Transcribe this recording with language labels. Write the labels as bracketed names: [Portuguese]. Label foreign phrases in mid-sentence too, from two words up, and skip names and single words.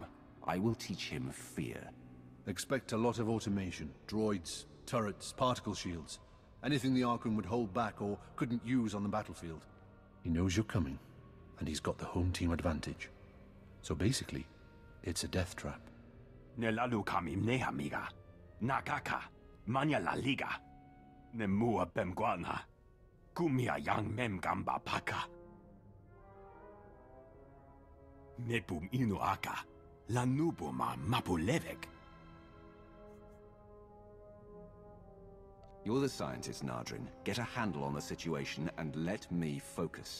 [English] I will teach him fear. Expect a lot of automation. Droids, turrets, particle shields. Anything the Archon would hold back or couldn't use on the battlefield. He knows you're coming, and he's got the home team advantage. So basically, it's a death trap. Nelalu kamim nehamiga. Nakaka. Manya la liga. Nemua bemguana. Kumia yang mem gamba paka. Nepum inu aka. Lanubuma mapulevek. You're the scientist, Nadrin. Get a handle on the situation and let me focus.